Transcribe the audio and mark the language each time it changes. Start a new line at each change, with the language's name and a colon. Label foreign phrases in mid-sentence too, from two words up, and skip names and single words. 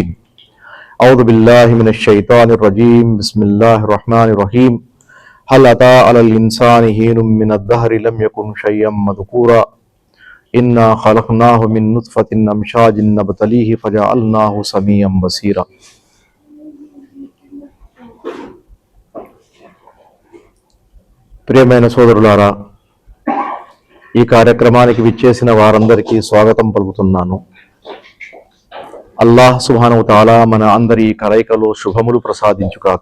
Arabic: أعوذ بالله من الشيطان الرجيم. بسم الله الرحمن الرحيم. هل أتى على الإنسان حين من الدهر لم يكن شيئا مذكورا إنا خلقناه من نطفة أمشاج نبتليه فجعلناه سميعا بصيرا.
Telugu: ప్రియమైన సోదరులారా, ఈ కార్యక్రమానికి విచ్చేసిన వారందరికీ స్వాగతం పలుకుతున్నాను.
Arabic: الله سبحانه تعالى
Telugu: మన అందరి కలయికలో శుభములు ప్రసాదించుగాక.